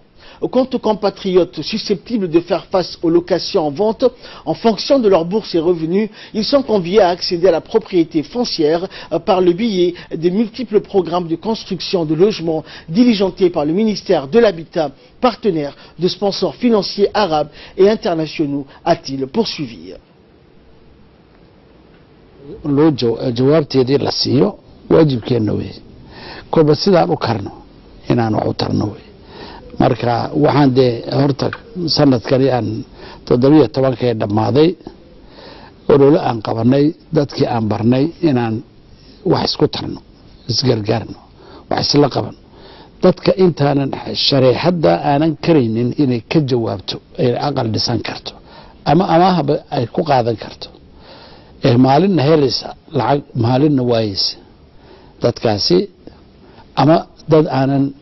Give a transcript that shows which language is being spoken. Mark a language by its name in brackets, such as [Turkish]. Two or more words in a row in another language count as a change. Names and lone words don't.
[French] Quant aux compatriotes susceptibles de faire face aux locations en vente, en fonction de leur bourse et revenus, ils sont conviés à accéder à la propriété foncière par le biais des multiples programmes de construction de logements diligentés par le ministère de l'Habitat, partenaire de sponsors financiers arabes et internationaux, a-t-il poursuivi. [Somali] jawaabteedii la siiyo waajibkeenna wey kolba sidaan u karno inaanu u tarno wey marka waxaan dee horta sanadkani aan 17 dhammaaday olole aan qabanay dadkii aan barnay inaan wax isku tarno isgargaarno wax isla qaban dadka intaanan shareexadda aanan karaynin inay ka jawaabto ay aqal dhisan karto ama amaahaba ay ku qaadan karto maalinna helaysa lacag maalinna waayeysa dadkaasi ama dad aanan